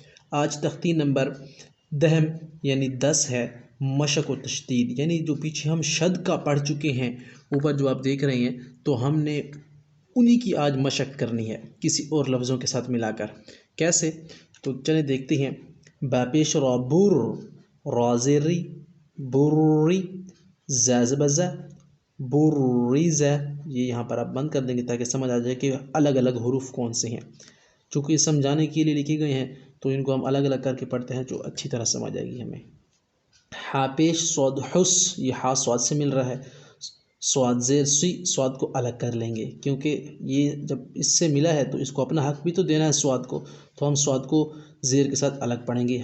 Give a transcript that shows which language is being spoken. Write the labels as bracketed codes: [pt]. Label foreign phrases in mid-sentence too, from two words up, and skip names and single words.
[ur] آج تختی نمبر دہم یعنی 10 ہے، مشق و تشدید، یعنی جو پیچھے ہم شد کا پڑھ چکے ہیں اوپر جو آپ دیکھ رہے ہیں، تو ہم نے انہی کی آج مشق کرنی ہے کسی اور لفظوں کے ساتھ ملا کر۔ کیسے؟ تو چلیں دیکھتے ہیں۔ با پیش را بر، را زیر ری، بری، ز زبر ز، بریز، یہ یہاں پر آپ بند کر دیں گے تاکہ سمجھ آ جائے کہ الگ الگ حروف کون سے ہیں۔ چونکہ یہ سمجھانے کے لیے لکھے گئے ہیں تو ان کو ہم الگ الگ کر کے پڑھتے ہیں جو اچھی طرح سمجھ آئے گی ہمیں۔ ہا پیش صاد حس، یہ ہا صاد سے مل رہا ہے، صاد زیر سی، صاد کو الگ کر لیں گے کیونکہ یہ جب اس سے ملا ہے تو اس کو اپنا حق بھی تو دینا ہے صاد کو، تو ہم صاد کو زیر کے ساتھ الگ پڑھیں گے۔